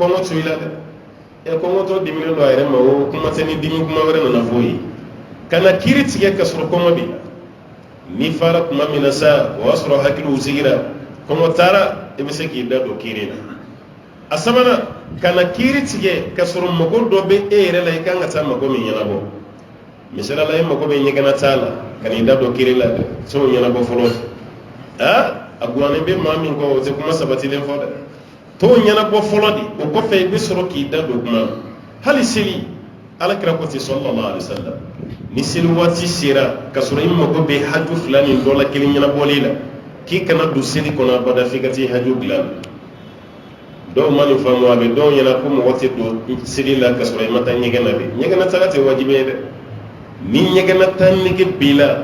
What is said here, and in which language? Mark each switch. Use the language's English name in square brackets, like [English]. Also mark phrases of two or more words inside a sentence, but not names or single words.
[Bambara] kɔngɔ to i la dɛ kɔngɔtɔ diminen don a yɛrɛ ma o kuma tɛ ni dimi kuma wɛrɛ nana fɔ ye kana kiri tigɛ ka sɔrɔ kɔngɔ b'i la ni fara kuma min na sa o y'a sɔrɔ hakiliw sigira kɔngɔ taara i bɛ se k'i da don kiri la a sabanan kana kiri tigɛ ka sɔrɔ mago dɔ bɛ e yɛrɛ la i kan ka taa mago min ɲɛnabɔ misala la i mago bɛ ɲɛgɛnna t'a la ka n'i da don kiri la dɛ s'o ɲɛnabɔ fɔlɔ a guwanen bɛ maa min kɔ o tɛ kuma sabatilen fɔ dɛ t'o ɲɛnabɔ fɔlɔ de o kɔfɛ i bɛ sɔrɔ k'i da don kuma na hali seli alakira ko ten [Arabic] صلى الله عليه وسلم [Bambara] ni seli waati sera ka sɔrɔ i mago bɛ haju fila nin dɔ la kelen ɲɛnabɔli la k'i kana don seli kɔnɔ abada f'i ka t'i haju dilan dɔw ma nin faamu a bɛ dɔw ɲɛna ko mɔgɔ tɛ don seli la ka sɔrɔ i ma taa ɲɛgɛn na de ɲɛgɛnna taga tɛ wajibi ye dɛ ni ɲɛgɛnna taa nege b'i la